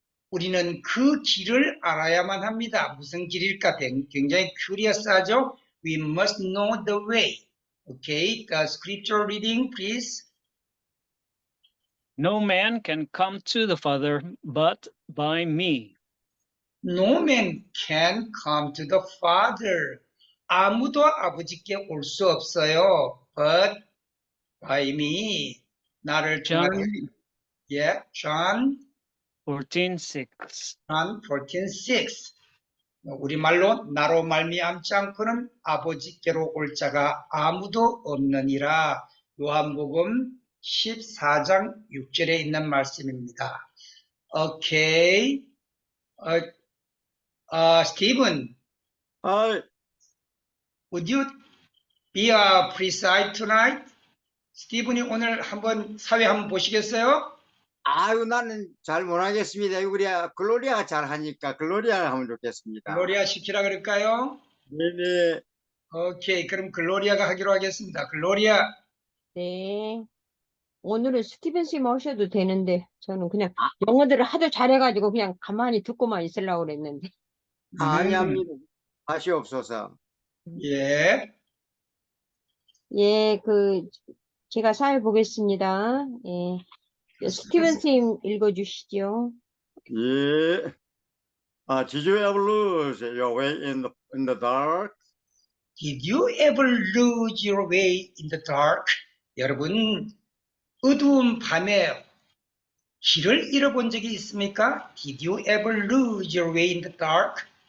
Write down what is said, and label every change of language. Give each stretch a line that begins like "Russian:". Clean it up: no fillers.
Korean: 우리는 그 길을 알아야만 합니다. 무슨 길일까? 굉장히 큐리어스하죠?
English: We must know the way. Okay, the scripture reading, please. No man can come to the Father but by me. No man can come to the Father.
Korean: 아무도 아버지께 올 수 없어요.
English: But by me.
Korean: 나를 통하여.
English: John Yeah, John 14:6. John 14:6.
Korean: 우리말로 나로 말미암지 않고는 아버지께로 올 자가 아무도 없느니라. 요한복음 14장 6절에 있는 말씀입니다. 오케이.
English: Stephen, would you be a preside tonight?
Korean: 스티븐이 오늘 한번 사회 한번 보시겠어요? 아유, 나는 잘 못하겠습니다. 우리 글로리아가 잘 하니까 글로리아가 하면 좋겠습니다. 글로리아 시키라 그럴까요? 네네. 오케이, 그럼 글로리아가 하기로 하겠습니다. 글로리아. 네. 오늘은 스티븐 씨 모셔도 되는데, 저는 그냥 영어들을 하도 잘해가지고 그냥 가만히 듣고만 있으려고 그랬는데. 아니합니다. 하시옵소서. 예. 예, 제가 사회 보겠습니다. 예. 스티븐 쌤 읽어주시죠. 예.
English: Did you ever lose your way in the dark? Did you ever lose your way in the dark?
Korean: 여러분, 어두운 밤에 길을 잃어본 적이 있습니까?
English: Did you ever lose your way in the dark?